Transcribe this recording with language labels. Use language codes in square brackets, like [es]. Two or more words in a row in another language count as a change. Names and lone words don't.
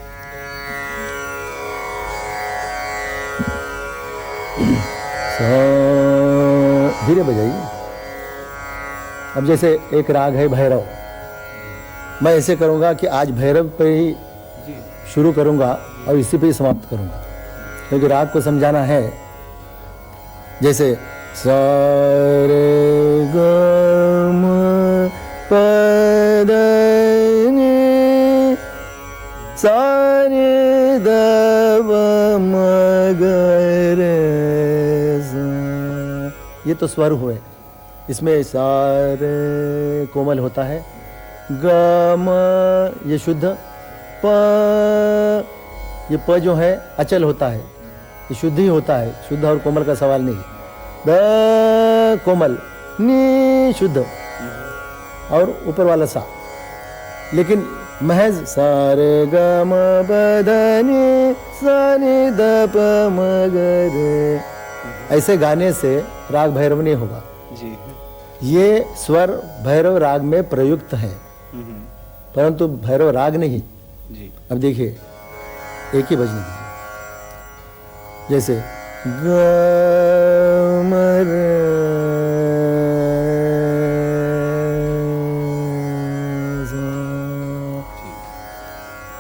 [hi] धीरे बजाइए। अब जैसे एक राग है भैरव, मैं ऐसे करूँगा कि आज भैरव पे ही शुरू करूँगा और इसी पे ही समाप्त करूँगा, क्योंकि राग को समझाना है। जैसे सा रे ग म प ध नि सा रे ध प म ग रे सा, ये तो स्वर हुए, इसमें सारे कोमल होता है, ग म ये शुद्ध, प ये प जो है अचल होता है, ये शुद्ध ही होता है, शुद्ध और कोमल का सवाल नहीं। द कोमल, नी शुद्ध और ऊपर वाला सा, लेकिन महज सारे ग म प ध नि सा नि द प म ग रे, ऐसे गाने से राग भैरव नहीं होगा। जी। ये स्वर भैरव राग में प्रयुक्त है, परंतु भैरव राग नहीं। जी। अब देखिए एक ही बजने दीजिए, जैसे ग म र सा।